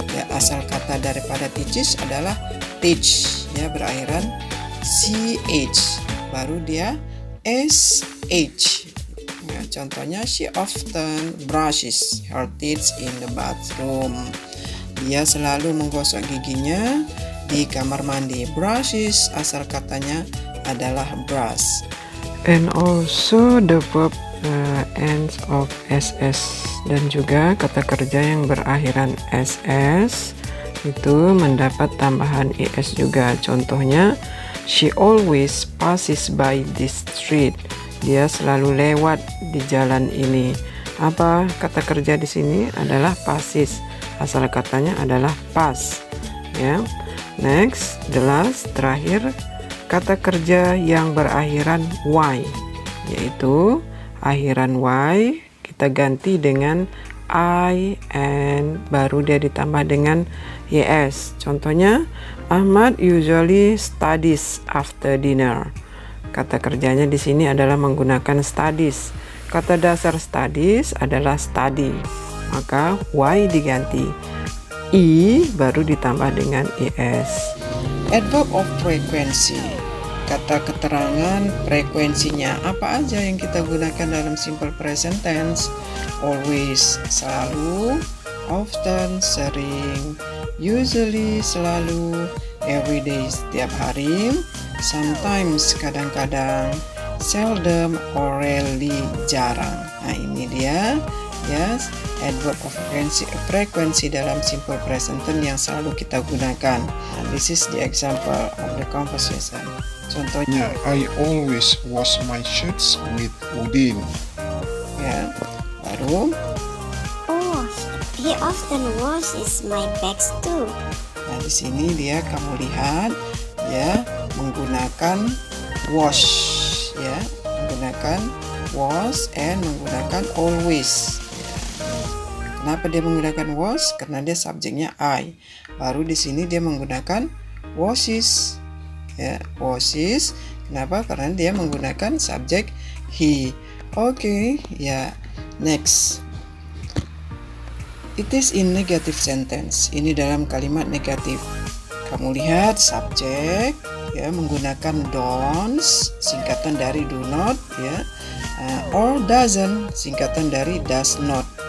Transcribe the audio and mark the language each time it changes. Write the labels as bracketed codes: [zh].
[id] Asal kata daripada teaches adalah teach, berakhiran CH. Baru dia SH. Contohnya, [en] she often brushes her teeth in the bathroom. [id] Dia selalu menggosok giginya di kamar mandi. Brushes, asal katanya adalah brush. [en] And also the verb ends of ss, [id] dan juga kata kerja yang berakhiran ss itu mendapat tambahan es juga. Contohnya, [en] she always passes by this street. [id] Dia selalu lewat di jalan ini. Apa kata kerja di sini adalah passes. Asal katanya adalah pass. Ya. [en] Next, the last, [id] terakhir, kata kerja yang berakhiran y, yaitu akhiran y kita ganti dengan I and baru dia ditambah dengan yes. Contohnya, [en] Ahmad usually studies after dinner. [id] Kata kerjanya di sini adalah menggunakan studies. Kata dasar studies adalah study, maka y diganti i baru ditambah dengan es. Adverb of frequency, kata keterangan frekuensinya. Apa aja yang kita gunakan dalam simple present tense? [en] Always, [id] selalu, [en] often, [id] sering, [en] usually, [id] selalu, [en] everyday, [id] setiap hari, [en] sometimes, [id] kadang-kadang, [en] seldom, or rarely, [id] jarang. Nah, ini dia, yes, adverb of frequency dalam simple present tense yang selalu kita gunakan. [en] Nah, this is the example of the conversation. [id] Contohnya, [en] I always wash my shirts with Udin. [id] ya, baru. [en] Oh, he often washes my bags too. [id] Nah, di sini dia kamu lihat ya menggunakan wash, ya, menggunakan wash [en] and [id] menggunakan always. Ya. Kenapa dia menggunakan wash? Karena dia subjeknya I. Baru di sini dia menggunakan washes. Ya, washes. Kenapa? Karena dia menggunakan subjek he. Oke, ya. [en] Next. It is in negative sentence. [id] Ini dalam kalimat negatif. Kamu lihat subjek ya menggunakan don'ts, singkatan dari do not ya, or doesn't, singkatan dari does not.